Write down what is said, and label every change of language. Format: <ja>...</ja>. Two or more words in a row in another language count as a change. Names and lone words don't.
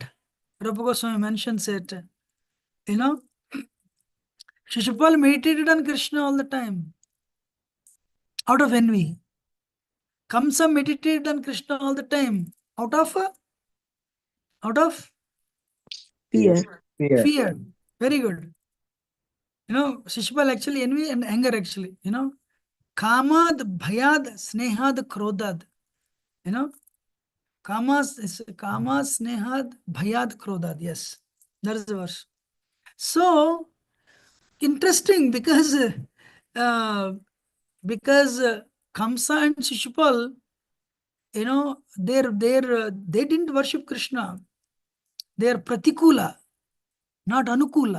<en>Rupa Goswami mentions it. Shishupal meditated on Krishna all the time, out of envy. Kamsa meditated on Krishna all the time, out of Fear. Fear. Fear. Very good. Shishupal actually envy and anger actually.</en> <sa>Kamad, bhayad, snehad, krodad. Kama, snehad, bhayad, krodad.</sa> <en>Yes, that is the verse. So interesting because Kamsa and Shishupal, they didn't worship Krishna. They are pratikula, not anukula.</en>